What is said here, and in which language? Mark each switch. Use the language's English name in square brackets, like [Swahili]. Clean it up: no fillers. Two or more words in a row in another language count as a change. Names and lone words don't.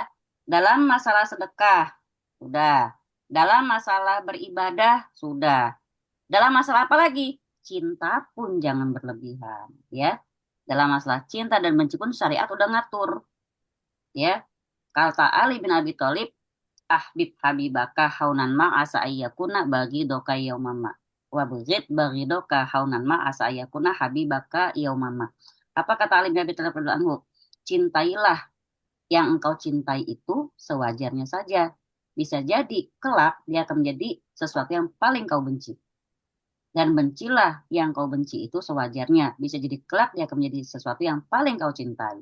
[Indonesian] Dalam masalah sedekah, sudah. Dalam masalah beribadah, sudah. Dalam masalah apa lagi? Cinta pun jangan berlebihan, ya. Dalam masalah cinta dan benci pun syariat udah ngatur, ya. Kata Ali bin Abi Thalib, [Arabic] أحبب حبيبك هونا ما عسى أن يكون بغيضك يوما ما. وأبغض بغيضك هونا ما عسى أن يكون حبيبك يوما ما. [Indonesian] Apa kata Ali bin Abi Thalib [Arabic] رضي الله عنه? [Indonesian] Cintailah yang engkau cintai itu sewajarnya saja. Bisa jadi kelak dia akan menjadi sesuatu yang paling kau benci. Dan bencilah yang kau benci itu sewajarnya. Bisa jadi kelak dia akan menjadi sesuatu yang paling kau cintai.